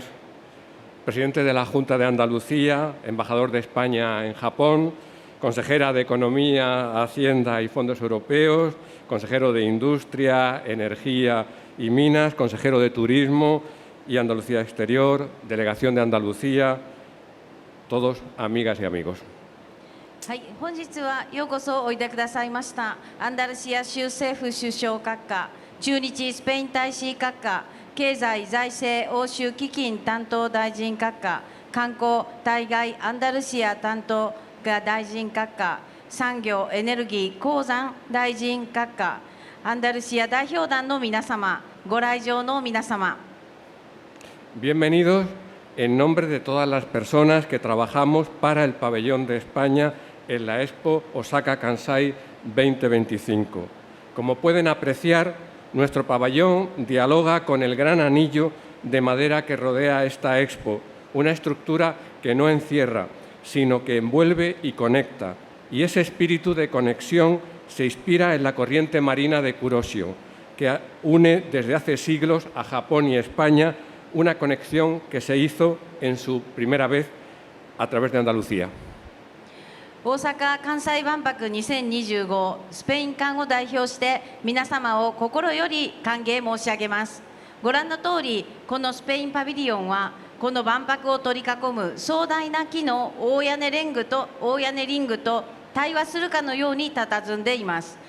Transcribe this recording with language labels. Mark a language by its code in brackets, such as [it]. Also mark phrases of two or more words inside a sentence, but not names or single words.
[es] Presidente de la Junta de Andalucía, embajador de España en Japón, consejera de Economía, Hacienda y Fondos Europeos, consejero de Industria, Energía y Minas, consejero de Turismo y Andalucía Exterior, delegación de Andalucía, todos amigas y amigos. [ja] はい、本日はようこそおいでくださいました。アンダルシア州政府首相閣下、駐日スペイン大使閣下、経済財政欧州基金担当大臣閣下、観光対外アンダルシア担当大臣閣下、産業エネルギー鉱山大臣閣下、アンダルシア代表団の皆様、ご来場の皆様。 [es] Bienvenidos en nombre de todas las personas que trabajamos para el Pabellón de España en la Expo Osaka Kansai 2025. Como pueden apreciar, nuestro pabellón dialoga con el gran anillo de madera que rodea esta expo, una estructura que no encierra, sino que envuelve y conecta. Y ese espíritu de conexión se inspira en la corriente marina de Kuroshio, que une desde hace siglos a Japón y España, una conexión que se hizo en su primera vez a través de Andalucía. [ja] 大阪・関西万博2025スペイン館を代表して皆様を心より歓迎申し上げます。ご覧の通り、このスペインパビリオンはこの万博を取り囲む壮大な木の大屋根リングと対話するかのように佇んでいます。